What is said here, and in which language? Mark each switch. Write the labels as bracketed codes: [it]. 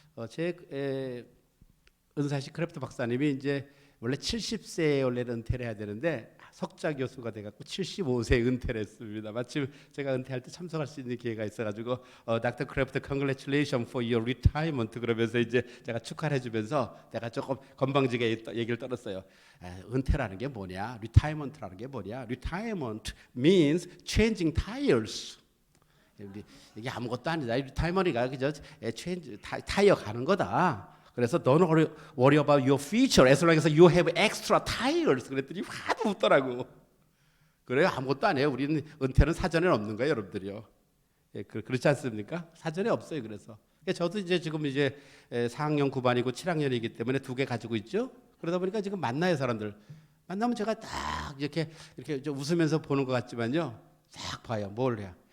[ko] 제 은사시 크래프트 박사님이 이제 원래 70세에 원래 은퇴를 해야 되는데 석자 교수가 돼갖고 75세에 은퇴를 했습니다. 마침 제가 은퇴할 때 참석할 수 있는 기회가 있어가지고 Dr. 크래프트 [en] congratulations for your retirement [ko] 그러면서 이제 제가 축하를 해주면서 내가 조금 건방지게 얘기를 떨었어요. 은퇴라는 게 뭐냐? retirement라는 게 뭐냐? [en] Retirement means changing tires. [ko] 이게 아무것도 아니다. retirement이가 그저 타이어 가는 거다. 그래서 [en] don't worry about your future as long as you have extra tires. [ko] 그랬더니 하도 웃더라고. 그래요? 아무것도 아니에요. 우리는 은퇴는 사전에 없는 거예요, 여러분들이요. 그렇지 않습니까? 사전에 없어요. 그래서 저도 이제 지금 이제 4학년 9반이고 7학년이기 때문에 2개 가지고 있죠. 그러다 보니까 지금 만나요, 사람들. 만나면 제가 딱 이렇게 좀 웃으면서 보는 것 같지만요, 딱 봐요. 뭘 해요?